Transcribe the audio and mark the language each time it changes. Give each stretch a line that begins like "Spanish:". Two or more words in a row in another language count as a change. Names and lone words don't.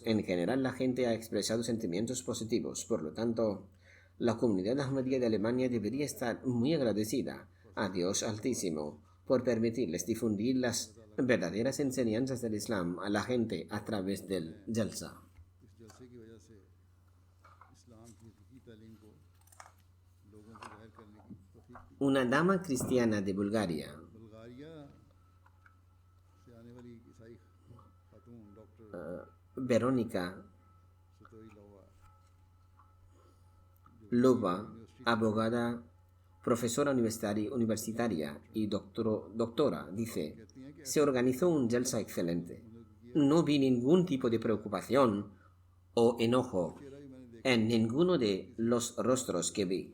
Spanish: En general, la gente ha expresado sentimientos positivos. Por lo tanto, la comunidad ahmadía de Alemania debería estar muy agradecida a Dios Altísimo por permitirles difundir las verdaderas enseñanzas del Islam a la gente a través del Jalsa.
Urdu: اس جلسے کی وجہ سے اسلام کی حقیقی تعلیم کو لوگوں کو ظاہر کرنے کی توفیق دی.
Spanish: Una dama cristiana de Bulgaria,
Urdu: بلغاریہ سے آنے والی عیسائی خاتون ڈاکٹر Verónica सतोई लोवा
Spanish: Lova, abogada, profesora universitaria y doctora, dice, se organizó un Jalsa excelente. No vi ningún tipo de preocupación o enojo en ninguno de los rostros que vi.